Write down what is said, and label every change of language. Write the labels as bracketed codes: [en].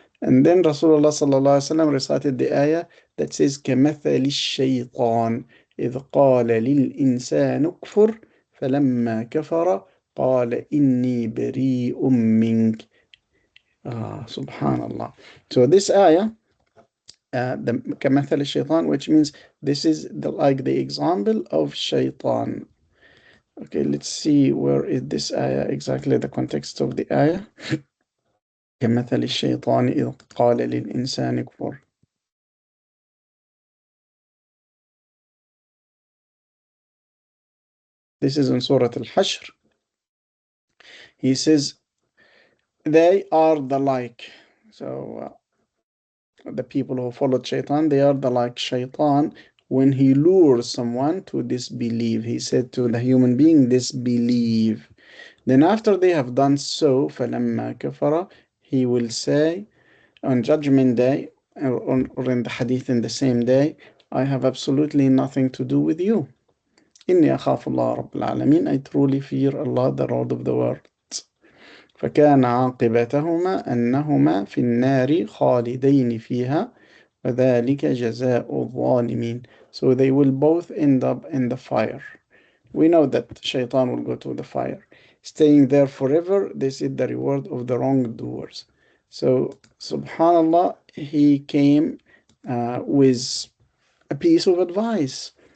[en] And then Rasulullah sallallahu alaihi wasallam recited the ayah that says, [ar] كَمَثَلِ الشَّيْطَانِ إِذْ قَالَ لِلْإِنسَانِ اكْفُرْ فَلَمَّا كَفَرَ قَالَ إِنِّي بَرِيءٌ مِّنكَ. Subhanallah. [en] So this ayah, the [ar] كَمَثَلِ الشَّيْطَانِ, [en] which means this is like the example of shaitan. Okay, let's see where is this ayah, exactly the context of the ayah. [ar] كمثل الشيطان إذ قال للإنسان اكفر. [en] This is in Surah Al-Hashr. He says, they are the like. So the people who followed Shaitan, they are the like Shaitan when he lures someone to disbelieve. He said to the human being, disbelieve. Then after they have done so, [ar] فَلَمَّا كَفَرَ, [en] he will say on Judgment Day, or in the hadith in the same day, I have absolutely nothing to do with you. [ar] إني أخاف الله رب العالمين. [en] I truly fear Allah, the Lord of the world. [ar] فكان عاقبتهما أنهما في النار خالدين فيها وذلك جزاء الظالمين. [en] So they will both end up in the fire. We know that Shaitan will go to the fire. Staying there forever, this is the reward of the wrongdoers. So, subhanallah, he came with a piece of advice.